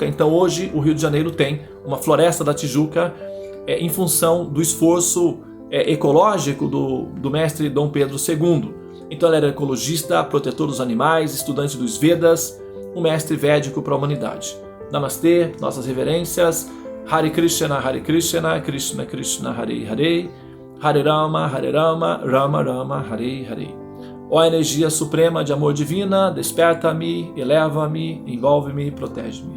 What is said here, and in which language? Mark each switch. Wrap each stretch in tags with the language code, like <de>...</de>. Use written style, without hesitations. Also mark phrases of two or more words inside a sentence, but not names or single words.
<pt>Então hoje o Rio de Janeiro tem uma Floresta da Tijuca em função do esforço ecológico do mestre Dom Pedro II. Então ele era ecologista, protetor dos animais, estudante dos Vedas, um mestre védico para a humanidade. Namastê, nossas reverências.</pt> <sa>Hare Krishna, Krishna Krishna, Hare Hare, Hare Rama, Rama Rama, Hare Hare.</sa> <pt>Ó energia suprema de amor divina, desperta-me, eleva-me, envolve-me, protege-me.</pt>